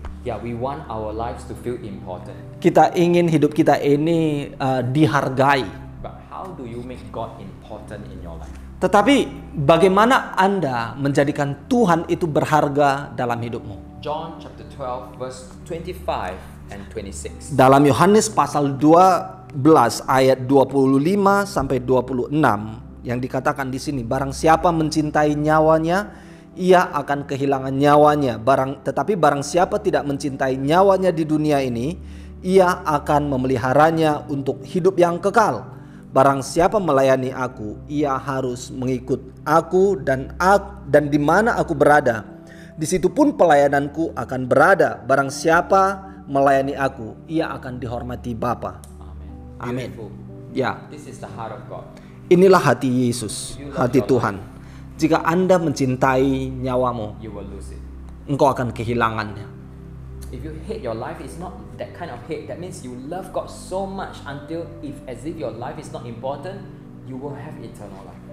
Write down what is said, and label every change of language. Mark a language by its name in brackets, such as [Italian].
[English] Yeah, we want our lives to feel important. [Indonesian] Kita ingin hidup kita ini dihargai. [English] But how do you make God important in your life? [Indonesian] Tetapi bagaimana Anda menjadikan Tuhan itu berharga dalam hidupmu? [English] John chapter 12 verse 25 and 26. [Indonesian] Dalam Yohanes pasal 12 ayat 25 sampai 26 yang dikatakan di sini, barang siapa mencintai nyawanya, ia akan kehilangan nyawanya. Tetapi barang siapa tidak mencintai nyawanya di dunia ini, ia akan memeliharanya untuk hidup yang kekal. Barang siapa melayani aku, ia harus mengikut aku, dan di mana aku berada, di situ pun pelayananku akan berada. Barang siapa melayani aku, ia akan dihormati Bapa. Amin. [English] Beautiful. [Indonesian] Ya, [English] This is the heart of God. [Indonesian] inilah hati Yesus, hati Tuhan. Jika Anda mencintai nyawamu, [English] You will lose it. [Indonesian] engkau akan kehilangannya. [English] If you hate your life, it's not that kind of hate. That means you love God so much until as if your life is not important, you will have eternal life.